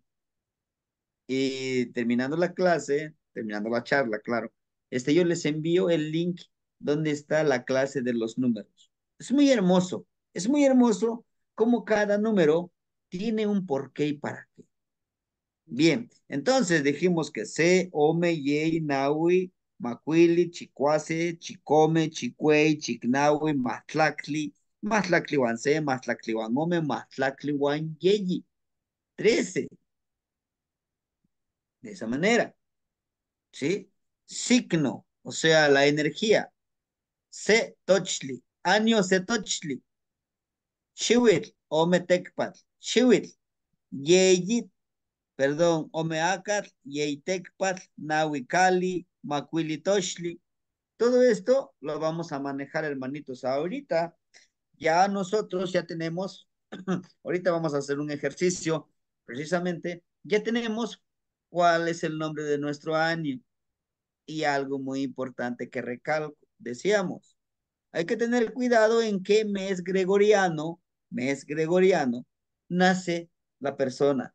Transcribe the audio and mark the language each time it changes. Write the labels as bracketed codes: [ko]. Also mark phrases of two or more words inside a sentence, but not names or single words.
[es] Y terminando la clase, terminando la charla, claro, yo les envío el link donde está la clase de los números. Es muy hermoso cómo cada número tiene un porqué y para qué. Bien, entonces dijimos que [nah] C, Ome, Yei, Naui, Macuili, Chicuase, Chicome, Chicuey, Chicnaui, Matlacli, Matlacli C, Matlacli Ome, Matlacli Yeyi. [es] 13, de esa manera, ¿sí? Signo, o sea, la energía. [nah] Se Tochli, año Se Tochli, Shiwit, Ometecpat, Chiwit, Yeyit, perdón, Omeacat, Yeitecpat, Nahuicali, Macuilitoshli. [es] Todo esto lo vamos a manejar, hermanitos. Ahorita ya nosotros ya tenemos, ahorita vamos a hacer un ejercicio, precisamente, ya tenemos cuál es el nombre de nuestro año y algo muy importante que recalco, decíamos, hay que tener cuidado en qué mes gregoriano, nace la persona.